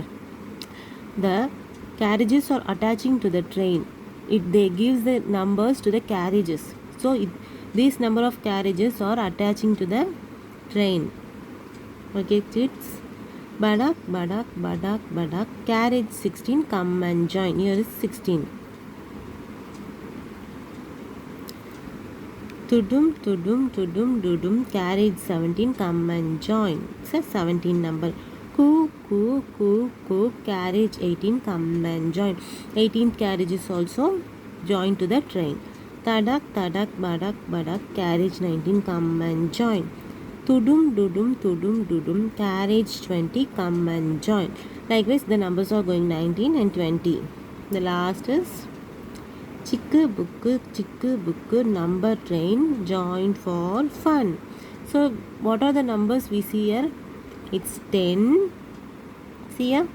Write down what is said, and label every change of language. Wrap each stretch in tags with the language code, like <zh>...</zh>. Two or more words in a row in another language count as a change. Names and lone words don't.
<en>The carriages are attaching to the train. They gives the numbers to the carriages. So these number of carriages are attaching to the train. Okay, kids. Badak, badak, badak, badak, carriage 16, come and join. Here is 16. Tudum, tudum, tudum, dudum, carriage 17, come and join. It's a 17 number. Coo, coo, coo, coo, carriage 18, come and join. 18th carriage is also joined to the train. Tadak, tadak, badak, badak, carriage 19, come and join. Tudum, dudum, tudum, dudum, carriage 20, come and join. Likewise, the numbers are going 19 and 20. The last is chikku book, number train joined for fun. So, what are the numbers we see here? It's 10. See here?</en>